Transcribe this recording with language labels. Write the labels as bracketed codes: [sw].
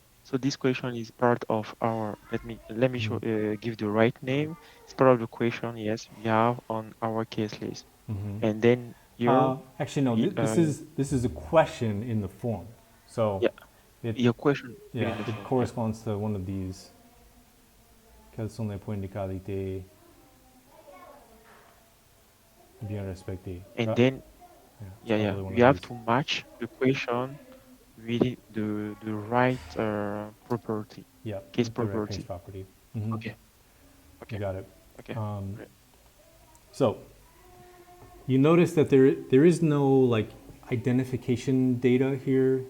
[en] So this question is part of our. Let me show give the right name. It's part of the question. Yes, we have on our case list, and then here. Actually, no. This is a question in the form. So your question. Yeah, it corresponds to one of these. [fr] Quels sont les points de qualité bien respectés? [en] And then you have to match the question with the right property. Yeah, case the right property. case property. Mm-hmm. Okay. You got it. Okay. So you notice that there is no like identification data here.